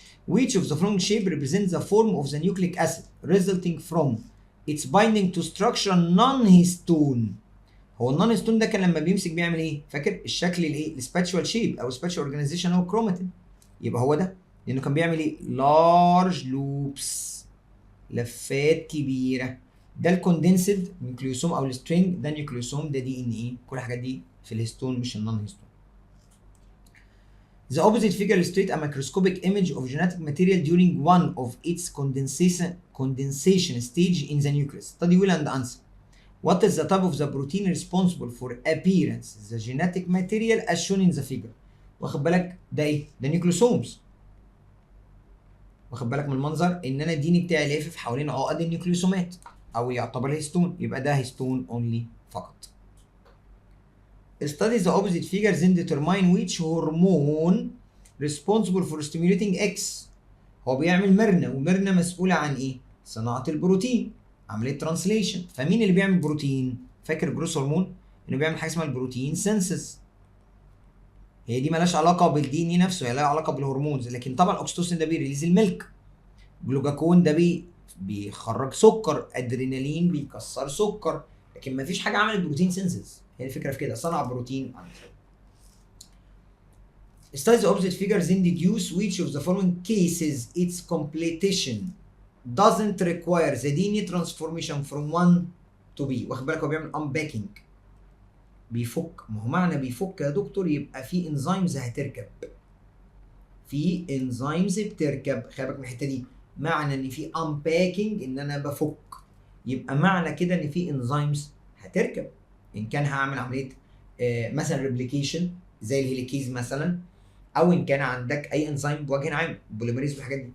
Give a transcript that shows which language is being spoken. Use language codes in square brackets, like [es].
[en] Which of the following shape represents the form of the nucleic acid resulting from its binding to structure non-histone؟ [ar] هو النون هيستون ده كان لما بيمسك بيعمل ايه؟ فاكر الشكل الايه؟ السباتشوال شيب او سباتشوال اورجانيزيشن او كروماتين. يبقى هو ده، لانه كان بيعمل ايه؟ لارج لوبس، لفات كبيره. ده الكوندنسد نيوكليوسوم او السترينج، ده نيوكليوسوم، ده دي ان ايه. كل الحاجات دي في الهيستون مش النون هيستون. [en] The opposite figure illustrates a microscopic image of genetic material during one of its condensation stage in the nucleus. Study well and answer. What is the type of the protein responsible for appearance the genetic material as shown in the figure؟ [ar] واخد بالك ده ايه؟ ده نيوكليوسومز. واخد بالك من المنظر ان انا الدي ان بتاعي لافف حوالين عقد النيوكليوسومات او يعتبر هيستون، يبقى ده هيستون اونلي فقط. [en] Study the opposite figures and determine which hormone responsible for stimulating X. [ar] هو بيعمل ميرنا، وميرنا مسؤولة عن ايه؟ صناعة البروتين، عملية ترانسليشن. فمين اللي بيعمل بروتين؟ فاكر الجروث هرمون؟ انه بيعمل حاجة اسمها البروتين سينسز. هي دي مالهاش علاقة بالدي ان اي نفسه، هي لها علاقة بالهرمونز. لكن طبعا الاكسيتوسين ده بيريليز الميلك، جلوكاكون ده بيخرج سكر، ادرينالين بيكسر سكر، لكن مفيش حاجة عملت بروتين سينسز. هي الفكرة في كده، صنع بروتين. [en] Study the opposite figures and deduce which of the following cases its completion doesn't require the DNA transformation from one to B. [ar] واخد بالك هو بيعمل unpacking، بيفك. ما هو معنى بيفك يا دكتور يبقى في انزيمز هتركب، في انزيمز بتركب. خلي بالك من الحته دي، معنى ان في unpacking ان انا بفك، يبقى معنى كده ان في انزيمز هتركب. ان كان هعمل عمليه مثلا ريبليكيشن زي الهيليكيز مثلا، او ان كان عندك اي انزيم بوجه عام بوليميريز والحاجات دي.